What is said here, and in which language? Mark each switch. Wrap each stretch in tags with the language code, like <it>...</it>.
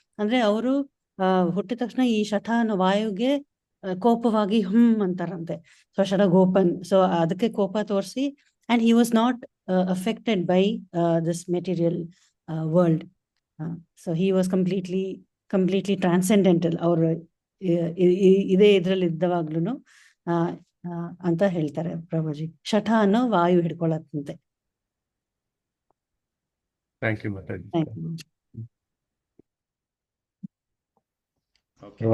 <kn>ಅಂದ್ರೆ ಅವರು ಹುಟ್ಟಿದ ತಕ್ಷಣ ಈ ಶಠ ಅನ್ನೋ ವಾಯುಗೆ ಕೋಪವಾಗಿ ಅಂತಾರಂತೆ.</kn> <en>So Shadagopan.</en> <kn>ಸೊ ಅದಕ್ಕೆ ಕೋಪ ತೋರಿಸಿ,</kn> <en>and he was not affected by this material world. So he was completely transcendental.</en> <kn>ಅವರು ಇದೇ ಇದ್ರಲ್ಲಿ ಇದ್ದವಾಗ್ಲೂ ಅಂತ ಹೇಳ್ತಾರೆ ಪ್ರಭುಜಿ. ಶಠ ಅನ್ನೋ ವಾಯು ಹಿಡ್ಕೊಳತ್ತಂತೆ. Thank you Mataji.</kn> <en>Okay.</en>